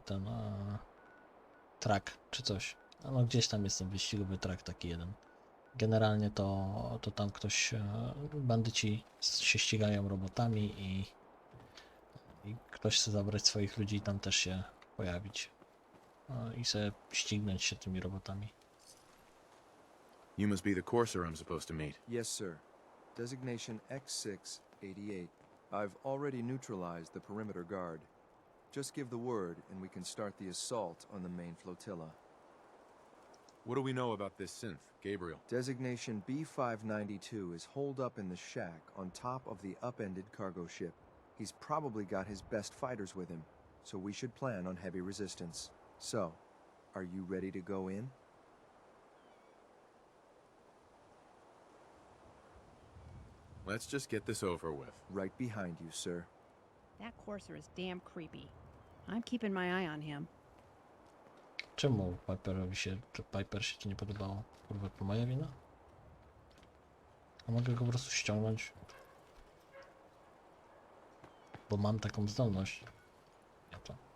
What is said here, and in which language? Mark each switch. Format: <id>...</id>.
<pl>Ten track czy coś. No gdzieś tam jest ten wyścigowy track taki jeden. Generalnie to tam ktoś, bandyci się ścigają robotami i ktoś chce zabrać swoich ludzi i tam też się pojawić i sobie ścignąć się tymi robotami.</pl> <en>You must be the courser I'm supposed to meet. Yes, sir. Designation X688. I've already neutralized the perimeter guard. Just give the word and we can start the assault on the main flotilla. What do we know about this synth, Gabriel? Designation B592 is holed up in the shack on top of the upended cargo ship. He's probably got his best fighters with him, so we should plan on heavy resistance. So, are you ready to go in? Let's just get this over with. Right behind you, sir. That courser is damn creepy. I'm keeping my eye on him.</en> <pl>Czemu Piper się ci nie podobało? Kurwa, to moja wina? A mogę go po prostu ściągnąć? Bo mam taką zdolność. Ja to.</pl>